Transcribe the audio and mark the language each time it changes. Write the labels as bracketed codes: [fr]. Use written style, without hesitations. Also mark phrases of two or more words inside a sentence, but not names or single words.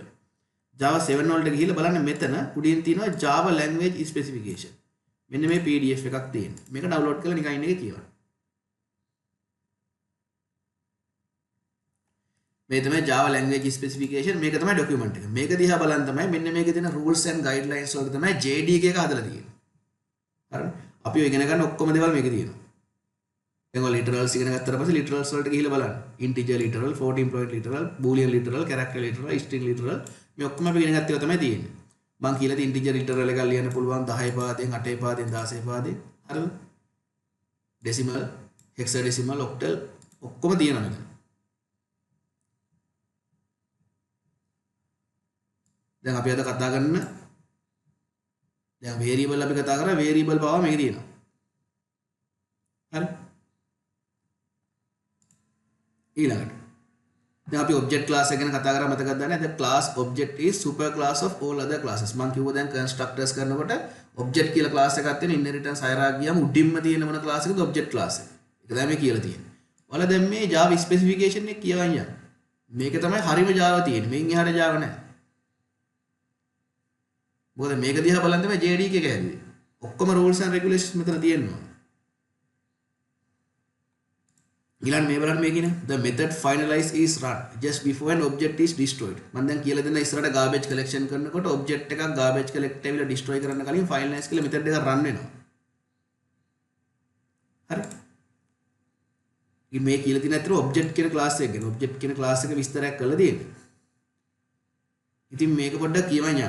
[si] Java 7 වලට ගිහිල්ලා බලන්න මෙතන උඩින් තියෙනවා [en] Java language specification. [si] මෙන්න මේ PDF එකක් තියෙනවා. මේක download කරලා නිකන් ඉන්න එක කියවන්න. මේ තමයි [en] Java language specification. [si] මේක තමයි document එක. මේක දිහා බලන් තමයි මෙන්න මේකේ තියෙන [en] rules and guidelines [si] වලට තමයි JDK එක හදලා තියෙන්නේ. හරිද? අපි ඔය ඉගෙන ගන්න ඔක්කොම දේවල් මේකේ තියෙනවා. දැන් ඔය literals ඉගෙන ගත්තට පස්සේ literals වලට ගිහිල්ලා බලන්න. [en] integer literal, floating point literal, boolean literal, character literal, string literal [si] මේ ඔක්කොම අපි ඉගෙන ගත්ත ඒවා තමයි තියෙන්නේ. මම කියලා තියෙන [en] integer literal [si] එකක් ලියන්න පුළුවන් 10 පාදයෙන්, 8 පාදයෙන්, 16 පාදයෙන්. හරිද? [en] decimal, hexadecimal, octal [si] ඔක්කොම තියෙනවා මෙතන. දැන් අපි අද කතා කරන දැන් variable අපි කතා කරා variable බව මේකේ තියෙනවා. හරි? ඊළඟට දැන් අපි [en] object class [si] එක ගැන කතා කරා මතකද දන්නේ? [en] the class object is super class of all other classes. [si] මම කිව්වා දැන් constructors කරනකොට object කියලා class එකක් තියෙන [en] inheritance hierarchy [si] ගියාම උඩින්ම තියෙන මොන class එකද [en] object class [si] එක. ඒක තමයි මේ කියලා තියෙන්නේ. ඔයාලා දැන් මේ [en] Java specification [si] එක කියවන්න යන්න. මේක තමයි හරිම Java තියෙන්නේ. මේන් එහාට Java නැහැ. මොකද මේක දිහා බලන් තමයි JDK එක හැදුවේ. ඔක්කොම [en] rules and regulations [si] මෙතන තියෙනවා. ඊළඟ මේ බලන්න මේ කියන්නේ [en] the method finalize is run just before an object is destroyed. [si] මම දැන් කියලා දෙන්න ඉස්සරහට [en] garbage collection [si] කරනකොට object එකක් [en] garbage collect [si] ඇවිල්ලා destroy කරන්න කලින් finalize කියලා method එක run වෙනවා. හරි? මේ කියලා තියෙන අතර object කියන class එක ගැන object කියන class එක විස්තරයක් කරලා තියෙනවා. ඉතින් මේක පොඩ්ඩක් කියවන්න යන්න.